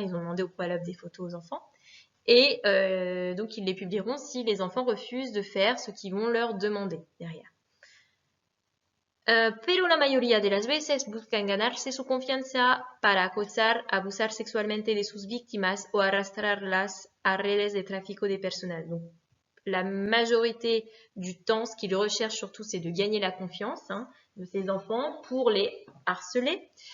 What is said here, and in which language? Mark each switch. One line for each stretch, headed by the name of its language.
French: Ils ont demandé au préalable des photos aux enfants. Et donc, ils les publieront si les enfants refusent de faire ce qu'ils vont leur demander derrière.
Spanish: Pero la mayoría de las veces buscan ganarse su confianza para acosar, abusar sexualmente de sus víctimas o arrastrarlas a redes de tráfico de personas.
French: Donc, la majorité du temps, ce qu'ils recherchent surtout, c'est de gagner la confiance de ces enfants pour les harceler.